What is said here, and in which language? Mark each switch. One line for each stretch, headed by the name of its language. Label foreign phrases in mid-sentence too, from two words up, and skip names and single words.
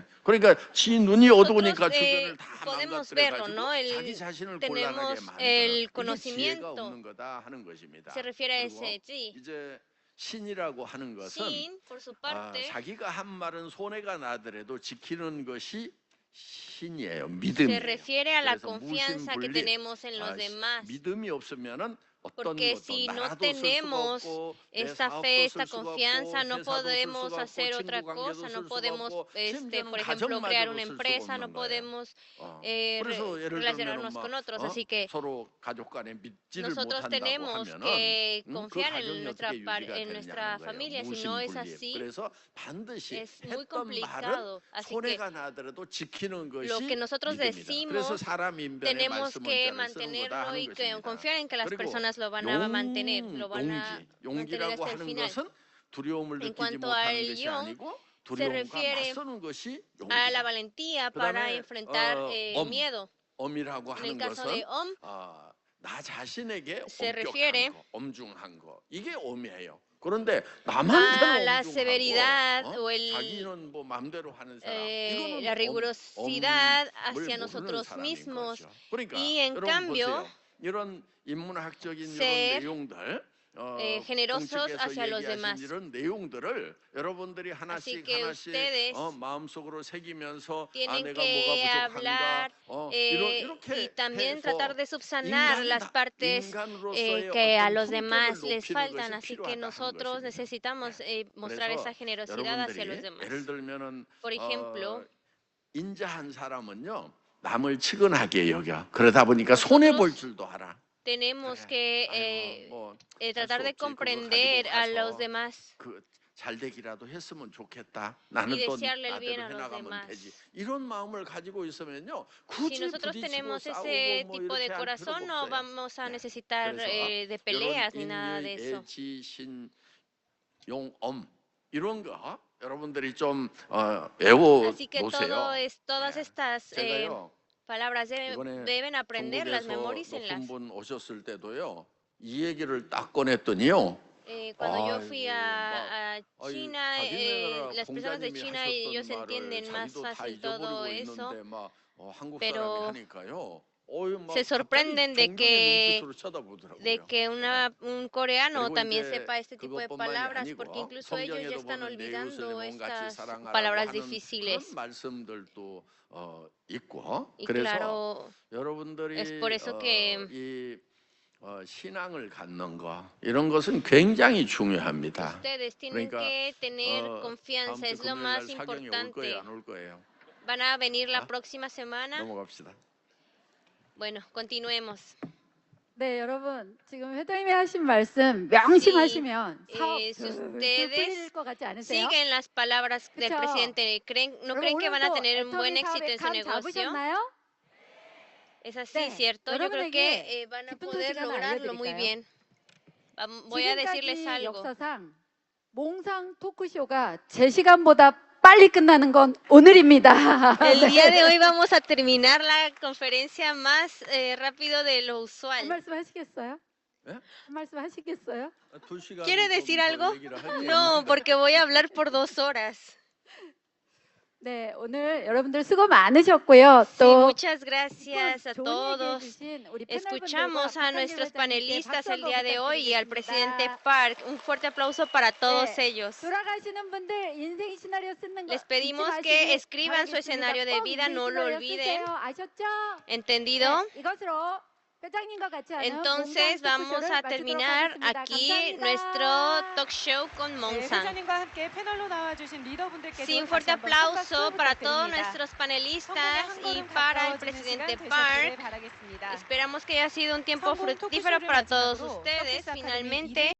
Korean: 그러니까 지 눈이 어두우니까 주변을 다 망가뜨려가지고 자기 자신을 곤란하게 만드는 이게 지혜가 없는 거다 하는 것입니다. 그리고 이제 신이라고 하는 것은 자기가 한 말은 손해가 나더라도 지키는 것이 신이에요. 믿음이에요.
Spanish: Se refiere a la
Korean: 그래서
Spanish: confianza que
Korean: 무신불리
Spanish: tenemos en los demás.
Korean: 믿음이 없으면은
Spanish: Porque si no tenemos esta fe, esta confianza, no podemos hacer otra cosa, no podemos, por ejemplo, crear una empresa, no podemos relacionarnos con otros. Así que nosotros tenemos que confiar en nuestra familia. Si no es así, es muy complicado. Así que lo que nosotros decimos tenemos que mantenerlo y confiar en que las personas lo van a mantener, lo van a mantener hasta el final. En cuanto al yo,
Korean: 두려움과
Spanish: refiere
Korean: 맞서는 것이
Spanish: a la
Korean: 용기다.
Spanish: valentía para
Korean: 그다음에
Spanish: enfrentar el miedo.
Korean: 엄이라고
Spanish: En el
Korean: 하는
Spanish: caso
Korean: 것은
Spanish: de Om,
Korean: 나 자신에게
Spanish: se
Korean: 엄격한
Spanish: refiere
Korean: 거, 엄중한 거 이게 엄이에요. 그런데
Spanish: a
Korean: 남한테는
Spanish: la
Korean: 엄중하고
Spanish: severidad o
Korean: 자기는 뭐 마음대로 하는 사람
Spanish: la
Korean: 이거는
Spanish: rigurosidad
Korean: 엄을
Spanish: hacia
Korean: 모르는
Spanish: nosotros
Korean: 사람인
Spanish: mismos.
Korean: 거죠. 그러니까
Spanish: Y en
Korean: 여러분
Spanish: cambio,
Korean: 보세요. 이런 인문학적인 이런
Spanish: ser
Korean: 내용들
Spanish: generosos
Korean: 공책에서
Spanish: hacia los
Korean: 얘기하신
Spanish: demás.
Korean: 이런 내용들을 여러분들이
Spanish: Así
Korean: 하나씩
Spanish: que
Korean: 하나씩
Spanish: ustedes
Korean: 마음속으로 새기면서
Spanish: tienen
Korean: 내가
Spanish: que
Korean: 뭐가
Spanish: hablar
Korean: 부족한가
Spanish: y
Korean: 이렇게
Spanish: también
Korean: 해서
Spanish: tratar de subsanar las partes
Korean: 인간으로서의
Spanish: que a
Korean: 어떤
Spanish: los
Korean: 품격을
Spanish: demás les
Korean: 높이는
Spanish: faltan.
Korean: 것이
Spanish: Así que
Korean: 필요하다 하는
Spanish: nosotros
Korean: 것입니다.
Spanish: necesitamos mostrar
Korean: 그래서
Spanish: esa generosidad hacia los
Korean: 여러분들이
Spanish: demás.
Korean: 예를 들면은
Spanish: Por ejemplo,
Korean: 인자한 사람은요 남을 측은하게 여겨. 그러다 보니까 손해 볼 줄도 알아.
Spanish: tenemos
Korean: 그래.
Spanish: que
Korean: 할
Spanish: tratar
Korean: 수
Spanish: de
Korean: 없지. 그거
Spanish: comprender
Korean: 가지고
Spanish: a los
Korean: 가서
Spanish: demás
Korean: 잘 되기라도 했으면 좋겠다.
Spanish: y
Korean: 나는 또
Spanish: desearle el bien
Korean: 나대로
Spanish: a los
Korean: 해나가면
Spanish: demás.
Korean: 되지. 이런 마음을 가지고 있으면요
Spanish: Si
Korean: 굳이
Spanish: nosotros
Korean: 부딪히고
Spanish: tenemos
Korean: 싸우고
Spanish: ese
Korean: 뭐
Spanish: tipo de
Korean: 이렇게 할
Spanish: corazón,
Korean: 필요가
Spanish: no
Korean: 없어요.
Spanish: vamos a
Korean: 네.
Spanish: necesitar
Korean: 그래서
Spanish: de
Korean: 이런
Spanish: peleas ni nada de eso.
Korean: 인의애지신 용엄 이런 거 여러분들이 좀
Spanish: Así que
Korean: 외워놓으세요.
Spanish: todas
Korean: 네.
Spanish: estas
Korean: 제가요
Spanish: palabras
Korean: 이번에
Spanish: deben aprenderlas,
Korean: 중국에서
Spanish: memorícenlas.
Korean: 높은 분 오셨을 때도요 이 얘기를 딱 꺼냈더니요.
Spanish: Cuando yo fui
Korean: 아이고,
Spanish: a
Korean: 막,
Spanish: China,
Korean: 자기네나라
Spanish: las personas de
Korean: 공자님이
Spanish: China
Korean: 하셨던
Spanish: ellos
Korean: 말을
Spanish: entienden más
Korean: 자기도 다
Spanish: fácil todo
Korean: 잊어버리고
Spanish: eso,
Korean: 있는데 막 한국
Spanish: pero
Korean: 사람이 하니까요. 막
Spanish: se sorprenden
Korean: 갑자기 존경의
Spanish: de
Korean: 눈빛으로 쳐다보더라고요.
Spanish: que un coreano
Korean: 그리고
Spanish: también
Korean: 이제
Spanish: sepa este tipo de
Korean: 그것뿐만이
Spanish: palabras,
Korean: 아니고
Spanish: porque incluso ellos ya
Korean: 성경에도
Spanish: están
Korean: 보면 내 이웃을
Spanish: olvidando
Korean: 내 몸같이
Spanish: estas
Korean: 사랑하라고
Spanish: palabras
Korean: 하는
Spanish: difíciles.
Korean: 그런 말씀들도 있고
Spanish: Y
Korean: 그래서
Spanish: claro,
Korean: 여러분들이
Spanish: es por eso que
Korean: 이 신앙을 갖는 거 이런 것은 굉장히 중요합니다.
Spanish: ustedes tienen
Korean: 그러니까
Spanish: que tener
Korean: 다음
Spanish: confianza,
Korean: 주
Spanish: es lo
Korean: 금요일 날
Spanish: más
Korean: 사경이 올 거예요, importante. 안 올 거예요?
Spanish: ¿Van a venir la próxima semana?
Korean: 넘어갑시다.
Spanish: Bueno, continuemos.
Korean: 네, 여러분 지금 회장님이 하신 말씀 명심하시면
Spanish: Sí,
Korean: 사업
Spanish: si
Korean: 풀릴
Spanish: ustedes
Korean: 것 같지 않으세요?
Spanish: siguen las palabras del
Korean: 그쵸?
Spanish: presidente, ¿no
Korean: 여러분,
Spanish: creen que van a
Korean: 오늘도
Spanish: tener un buen
Korean: 애터미
Spanish: éxito
Korean: 사업에
Spanish: en su
Korean: 감
Spanish: negocio?
Korean: 잡으셨나요?
Spanish: Es así,
Korean: 네,
Spanish: ¿cierto? Yo creo que
Korean: 여러분에게
Spanish: van a
Korean: 기쁜
Spanish: poder
Korean: 소식 하나
Spanish: lograrlo muy
Korean: 알려드릴까요?
Spanish: bien. Voy a decirles
Korean: 지금까지
Spanish: algo.
Korean: 역사상 몽상 토크쇼가 제 시간보다 빨리 끝나는 건 오늘입니다.
Spanish: El día de hoy vamos a terminar la conferencia más rápido de lo
Korean: 한
Spanish: usual.
Korean: 말씀 하시겠어요? 네? 한 말씀 하시겠어요?
Spanish: ¿Quiere decir algo? No, porque voy a hablar por 2 horas.
Korean: 네, 오늘 여러분들 수고 많으셨고요.
Spanish: Sí,
Korean: 또
Spanish: muchas gracias a
Korean: 좋은
Spanish: todos.
Korean: 얘기해 주신 우리
Spanish: Escuchamos a nuestros panelistas el día de hoy y al
Korean: 부탁드리겠습니다.
Spanish: presidente Park. Un fuerte aplauso para todos
Korean: 네,
Spanish: ellos.
Korean: 돌아가시는 분들 인생 시나리오 쓰는 거
Spanish: Les pedimos
Korean: 잊지
Spanish: que
Korean: 마시길
Spanish: escriban su
Korean: 바라겠습니다.
Spanish: escenario de
Korean: 꼭
Spanish: vida,
Korean: 인생
Spanish: no lo
Korean: 시나리오
Spanish: olviden.
Korean: 쓰세요. 아셨죠?
Spanish: ¿Entendido?
Korean: 네, 이것으로 회장님과 같이 하는
Spanish: Entonces
Korean: 몽상
Spanish: vamos
Korean: 토크쇼를
Spanish: a
Korean: 마치도록
Spanish: terminar
Korean: 하겠습니다.
Spanish: aquí
Korean: 감사합니다.
Spanish: nuestro
English: talk show
Spanish: con
Korean: 네,
Spanish: Mongsan.
Korean: 회장님과 함께 패널로 나와주신 리더분들께도
Spanish: Sí, un
Korean: 다시
Spanish: fuerte
Korean: 한번 큰 박수
Spanish: aplauso para todos
Korean: 부탁드립니다.
Spanish: nuestros
Korean: 성공의
Spanish: panelistas
Korean: 한
Spanish: y
Korean: 걸음
Spanish: para el
Korean: 가까워지는
Spanish: presidente
Korean: 시간 되셨기를
Spanish: Park.
Korean: 바라겠습니다.
Spanish: Esperamos que haya sido un tiempo
Korean: 성공
Spanish: fructífero
Korean: 토크쇼를
Spanish: para todos
Korean: 마지막으로
Spanish: ustedes.
Korean: 서키스 아카데미
Spanish: Finalmente.